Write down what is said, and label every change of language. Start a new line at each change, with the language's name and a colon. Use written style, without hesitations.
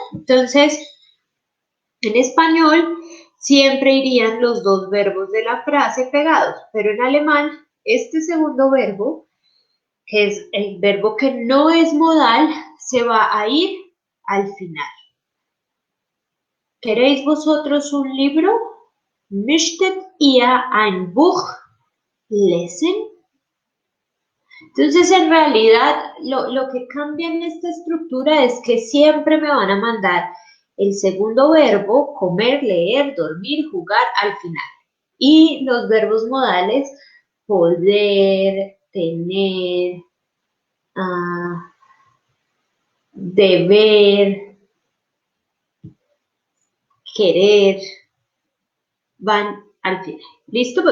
Spanish: Entonces, en español siempre irían los dos verbos de la frase pegados, pero en alemán este segundo verbo, que es el verbo que no es modal, se va a ir al final. ¿Queréis vosotros un libro?
German: Möchtet ihr ein Buch lesen?
Spanish: Entonces, en realidad, lo que cambia en esta estructura es que siempre me van a mandar el segundo verbo, comer, leer, dormir, jugar, al final. Y los verbos modales, poder, tener, deber, querer, van al final. ¿Listo?